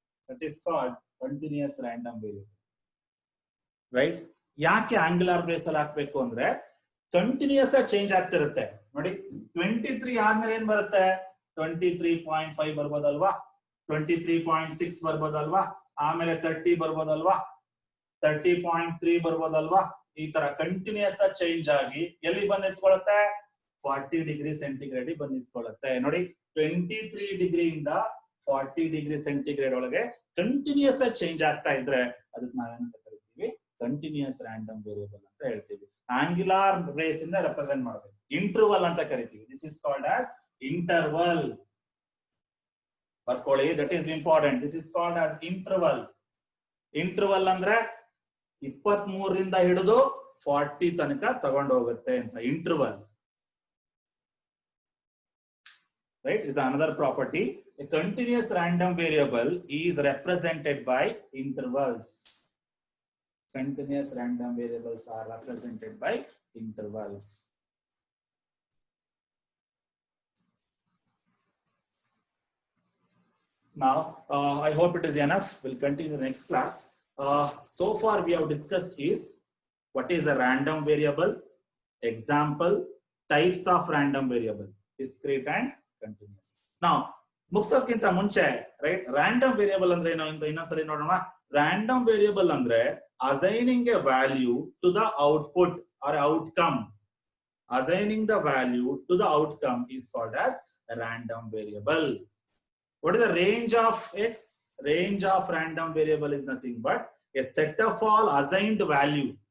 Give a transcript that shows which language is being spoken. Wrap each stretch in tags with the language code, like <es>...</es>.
<en>That is called continuous random variable. Right?</en> <kn>ಯಾಕೆ angular brace ಅಲ್ಲಿ ಹಾಕ್ಬೇಕು ಅಂದ್ರೆ ಕಂಟಿನ್ಯೂಸ್ ಆಗಿ ಚೇಂಜ್ ಆಗ್ತಿರುತ್ತೆ ನೋಡಿ. 23 ಆದ್ಮೇಲೆ ಏನ್ ಬರುತ್ತೆ, 23.5 ಬರ್ಬೋದಲ್ವಾ, 23.6 ಬರ್ಬೋದಲ್ವಾ, ಆಮೇಲೆ 30 ಬರ್ಬೋದಲ್ವಾ, 30.3 ಬರ್ಬೋದಲ್ವಾ. ಈ ತರ ಕಂಟಿನ್ಯೂಸ್ ಆಗಿ ಚೇಂಜ್ ಆಗಿ ಎಲ್ಲಿ ಬಂದು ನಿಂತ್ಕೊಳ್ಳುತ್ತೆ, 40 ಡಿಗ್ರಿ ಸೆಂಟಿಗ್ರೇಡ್ ಬಂದು ನಿಂತ್ಕೊಳ್ಳುತ್ತೆ ನೋಡಿ. 23 ಡಿಗ್ರಿಯಿಂದ 40 ಡಿಗ್ರಿ ಸೆಂಟಿಗ್ರೇಡ್ ಒಳಗೆ ಕಂಟಿನ್ಯೂಸ್ ಆಗಿ ಚೇಂಜ್ ಆಗ್ತಾ ಇದ್ರೆ ಅದಕ್ಕೆ ನಾವೇನಂತ ಕರಿತೀವಿ, ಕಂಟಿನ್ಯೂಸ್ ರ್ಯಾಂಡಮ್ ವೇರಿಯಬಲ್ ಅಂತ ಹೇಳ್ತೀವಿ. ಆಂಗ್ಯುಲಾರ್ ಬ್ರೇಸ್ ಇಂದ ರೆಪ್ರೆಸೆಂಟ್ ಮಾಡಬೇಕು. ಇಂಟರ್ವಲ್ ಅಂತ ಕರಿತೀವಿ.</kn> <en>This is called as interval.</en> <kn>ಬರ್ಕೊಳ್ಳಿ,</kn> <en>That is important. This is called as interval.</en> <kn>Interval ಅಂದ್ರೆ 23ರಿಂದ ಹಿಡಿದು 40 ತನಕ ತಗೊಂಡು ಹೋಗುತ್ತೆ ಅಂತ interval.</kn> <en>Right, is another property. A continuous random variable is represented by intervals. Continuous random variables are represented by intervals. Now, I hope it is enough. We'll continue the next class. So far we have discussed is what is a random variable, example, types of random variable, discrete and continuous.</en> <kn>Now, ಮುಗಿಸೋದಕ್ಕಿಂತ ಮುಂಚೆ, right, random variable ಅಂದ್ರೆ ಏನು ಅಂತ ಇನ್ನೊಂದ್ಸರಿ ನೋಡೋಣ. Random variable ಅಂದ್ರೆ</kn> <en>assigning a value to the output or outcome. Assigning the value to the outcome is called as a random variable. What is the range of x? Range of random variable is nothing but a set of all assigned value.</en>